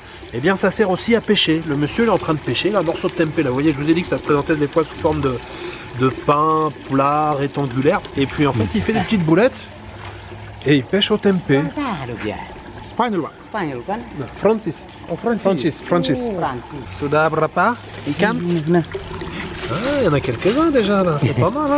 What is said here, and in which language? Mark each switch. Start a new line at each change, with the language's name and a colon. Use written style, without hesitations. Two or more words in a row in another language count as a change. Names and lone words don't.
French: Et bien ça sert aussi à pêcher. Le monsieur il est en train de pêcher, là, un morceau de tempeh là, vous voyez, je vous ai dit que ça se présentait des fois sous forme de pain, plat, rectangulaire. Et puis en fait il fait des petites boulettes et il pêche au tempeh.
Indonesian: Spanyol, Spanyol kan? Francis. Oh, Francis. Francis. Francis. Sudah berapa ikan?
French: Ah, il y en a quelques-uns déjà là, c'est pas mal hein.